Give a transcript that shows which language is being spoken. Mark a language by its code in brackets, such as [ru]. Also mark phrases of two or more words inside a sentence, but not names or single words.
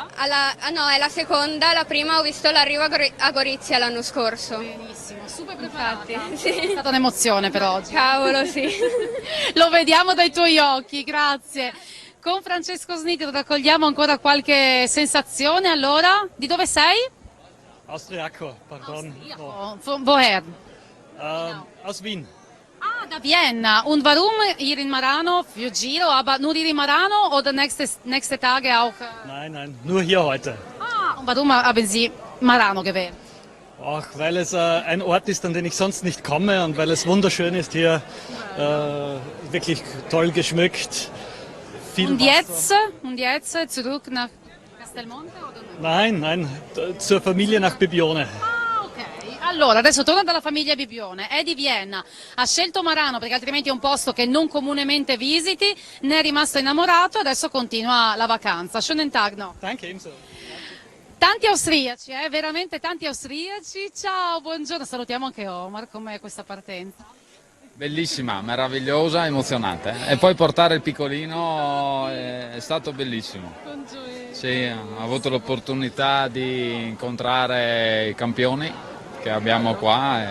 [it] No, è la seconda, la prima ho visto l'arrivo a Gorizia l'anno scorso. Benissimo, super preparata. Infatti, sì. È stata un'emozione per oggi. Cavolo, sì. Lo vediamo dai tuoi occhi, grazie. Con Francesco Snitero raccogliamo ancora qualche sensazione. Allora, di dove sei? Austriaco, pardon. [de] Woher? Aus Wien. [it] Ah, da Vienna. [de] Und warum hier in Marano für Giro? Aber nur hier in Marano oder nächste Tage auch? Nein, nur hier heute. Ah, und warum haben Sie Marano gewählt? Auch weil es ein Ort ist, an den ich sonst nicht komme und weil es wunderschön ist hier, wirklich toll geschmückt. Viel Wasser. Und jetzt zurück nach Castelmonte? Oder no? Nein, zur Familie nach Bibione. [it] Allora, adesso torna dalla famiglia Bibione, è di Vienna, ha scelto Marano perché altrimenti è un posto che non comunemente visiti, ne è rimasto innamorato e adesso continua la vacanza. [de] Schönen Tag noch. Danke, ebenso. [it] Tanti austriaci, veramente tanti austriaci. Ciao, buongiorno, salutiamo anche Omar, com'è questa partenza? Bellissima, meravigliosa, emozionante. E poi portare il piccolino è stato bellissimo. Sì, ho avuto l'opportunità di incontrare i campioni che abbiamo qua.